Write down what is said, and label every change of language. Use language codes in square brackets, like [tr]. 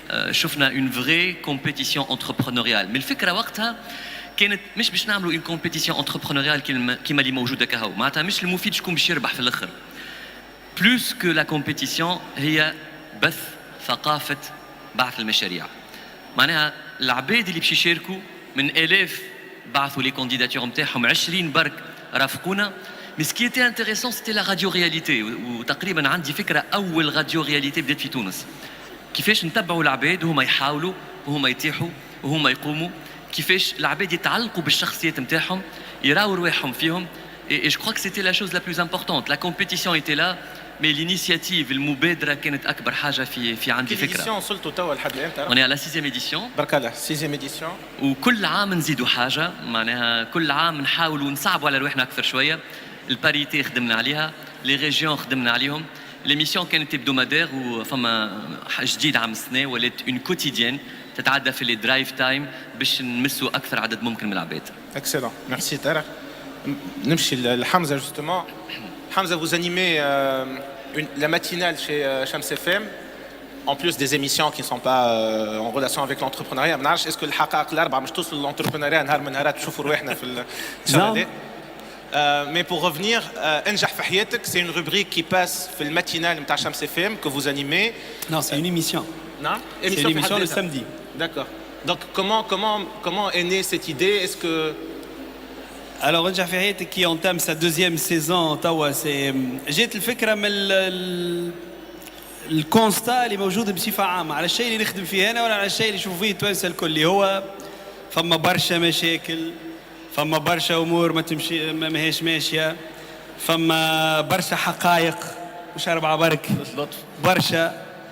[ar] شفنا [fr] اون فري كومبيتيسيون انتربرونيال [ar] من الفكره وقتها كانت مش باش نعملوا اون كومبيتيسيون انتربرونيال كيما اللي موجوده كهو معناتها مش المفيد شكون باش يربح في الاخر [fr] بلوس كو لا كومبيتيسيون [ar] هي بث ثقافه بعث المشاريع معناها العباد اللي باش يشاركوا من الاف بعثوا [fr] لي كونديداتور [ar] نتاعهم 20 برك رافقونا [fr] Mais ce qui était intéressant, c'était la radio-réalité. [ar] وتقريبا عندي فكرة أول radio-réalité بدأت في تونس. كيفاش نتبعوا العباد وهما يحاولوا وهما يطيحوا وهما يقوموا. كيفاش العباد يتعلقوا بالشخصيات نتاعهم يراو رواحهم فيهم. [fr] Et je crois que c'était la chose la plus importante. La compétition était là, mais l'initiative, [ar] المبادرة كانت أكبر حاجة في عندي فكرة. [fr] On est à la 6e édition. [ar] برك الله 6e édition. وكل عام نزيدوا حاجة، معناها كل عام نحاولوا نصعبوا على روحنا أكثر شوية. الباريتي خدمنا عليها، لي ريجيون خدمنا عليهم، ليميسيون كانت hebdomadaire وفما جديد عام السنة ولات اون كوتيديان تتعدى في لي درايف تايم باش نمسوا أكثر عدد ممكن من العباد. [fr] اكسلون ميرسي طارق. [ar] نمشي لحمزة justement. [fr] Hamza, vous animez la matinale chez Shams FM, en plus des émissions qui ne sont pas en relation avec l'entrepreneuriat. Est-ce que l'Haqaq [ar] مش توصل l'entrepreneuriat نهار من نهارات تشوفوا رواحنا في الشغل؟ [fr] Mais pour revenir, Enjah Fahiyatek, c'est une rubrique qui passe [ar] في الماتينال نتاع [fr] Shams FM que vous animez. Non, c'est une émission. Non, c'est une émission le samedi. D'accord. Donc comment est née cette idée? Est-ce que Alors Enjah Fahiyatek qui entame sa 2e saison [ar] توا [fr] c'est [ar] جات الفكرة من الكونستا اللي موجود بصفة عامة على الشيء اللي نخدم فيه أنا ولا على الشيء اللي يشوفوا فيه التوانسة الكل اللي هو فما برشا مشاكل فما برشا امور ما تمشي ما هيش ماشيه فما برشا حقائق مش 4 برك برشا